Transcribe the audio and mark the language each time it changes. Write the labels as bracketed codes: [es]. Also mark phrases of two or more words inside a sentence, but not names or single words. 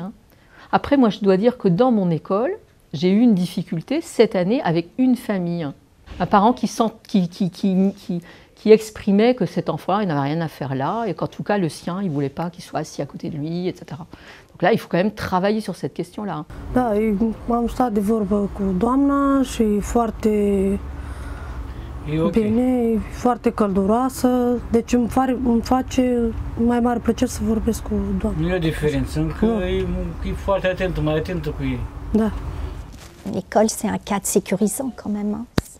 [fr] Après moi je dois dire que dans mon école, j'ai eu une difficulté cette année avec une famille. Un parent qui exprimait que cet enfant-là, il n'avait rien à faire là, et qu'en tout cas, le sien, il ne voulait pas qu'il soit assis à côté de lui, etc. Donc là, il faut quand même travailler sur cette question-là. [ro] Da, am stat de vorbă cu doamna și foarte bine, foarte călduroasă, deci îmi face mai mare plăcere să vorbesc cu doamna. Nu e o diferență, încă e foarte atentă, mai atentă cu ei. Da. [fr] L'école, c'est un cadre sécurisant quand même.